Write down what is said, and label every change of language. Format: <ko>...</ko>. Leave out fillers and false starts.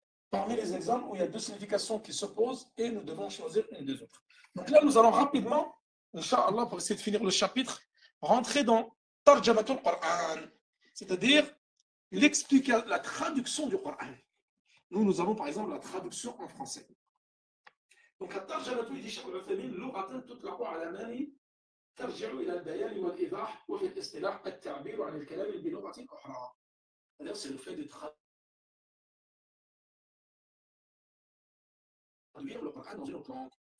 <fr>parmi les exemples où il y a deux significations qui s'opposent et nous devons choisir une des autres. Donc là, nous allons rapidement, Inch'Allah, pour essayer de finir le chapitre, rentrer dans Tarjamatul Qur'an, c'est-à-dire la traduction du Qur'an. Nous avons par exemple la traduction en français. Donc,</fr> <ar>الترجمة يجي الشيخ العثيمين لغة تطلق على ما ترجع إلى البيان والإيضاح وفي الاصطلاح التعبير عن الكلام بلغة أخرى.</ar> <fr>C'est le fait de traduire le Coran dans une autre langue.</fr>